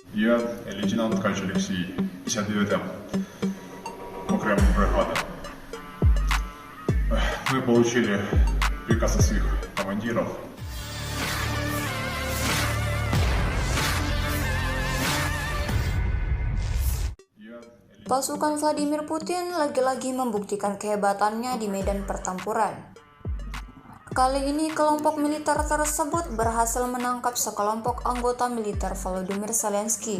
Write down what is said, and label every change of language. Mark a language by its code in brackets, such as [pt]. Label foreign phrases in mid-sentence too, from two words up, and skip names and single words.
[ru] Я лейтенант Ткач Алексей, 59-я окремая бригада. Мы получили приказ от своих командиров. [id] Pasukan Vladimir Putin lagi-lagi membuktikan kehebatannya di medan pertempuran. Kali ini kelompok militer tersebut berhasil menangkap sekelompok anggota militer Volodymyr Zelensky.